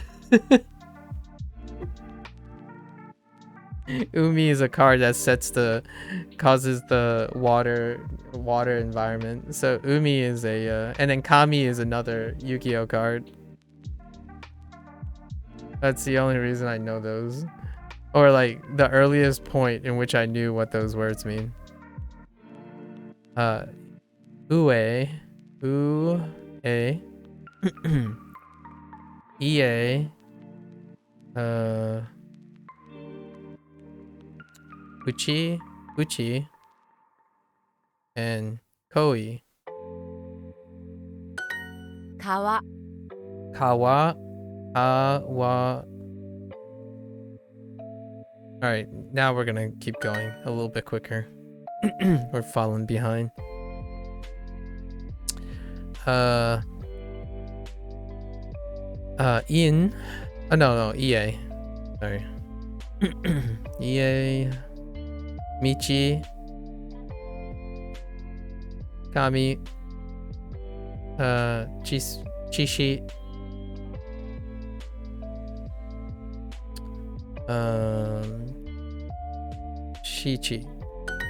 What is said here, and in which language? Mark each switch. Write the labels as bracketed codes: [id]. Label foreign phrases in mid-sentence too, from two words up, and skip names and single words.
[en] Umi is a card that causes the water environment. So Umi is and then Kami is another Yu-Gi-Oh! Card. That's the only reason I know those. Or like the earliest point in which I knew what those words mean. Ue. EA. Uchi. And Koi. Kawa. Kawa. Alright, now we're gonna keep going a little bit quicker. We're falling behind. In. Oh, no, EA. Sorry. EA. [ja] Michi. Kami. [en] Chishi. Shichi.